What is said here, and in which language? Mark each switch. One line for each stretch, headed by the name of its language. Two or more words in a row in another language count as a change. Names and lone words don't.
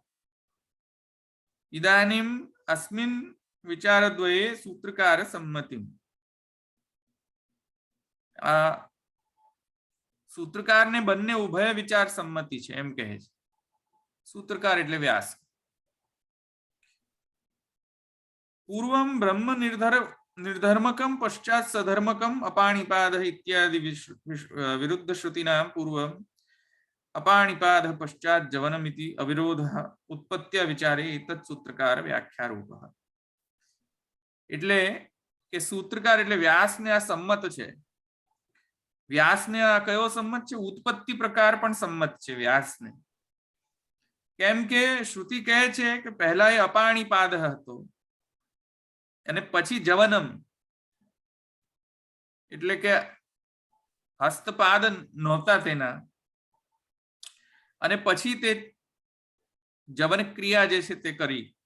Sanskrit: ઇદાનીમ અસ્મિન વિચારદ્વયે સૂત્રકાર સંમતિમ.
Gujarati: સૂત્રકારને બંને ઉભય વિચાર સંમતિ છે એમ કહે છે. સૂત્રકાર એટલે વ્યાસ.
Sanskrit: પૂર્વમ બ્રહ્મ निर्धर्मकम पश्चात सधर्मकम अपाणिपाद इत्यादि विरुद्ध श्रुतीनां पूर्वम अपाणिपाद पश्चात जवनमिति अविरोध उत्पत्त्या विचारे एतत् सूत्रकार व्याख्या रूपः.
Gujarati: એટલે કે સૂત્રકાર એટલે વ્યાસને આ સંમત છે. વ્યાસને આ કયો સંમત છે? ઉત્પત્તિ પ્રકાર પણ સંમત છે વ્યાસને. કેમ કે શ્રુતિ કહે છે કે પહેલા એ અપાણિપાદ હતો અને પછી જવનમ, એટલે કે હસ્તપાદ નહોતા તેના, અને પછી તે જવન ક્રિયા જે છે તે કરી.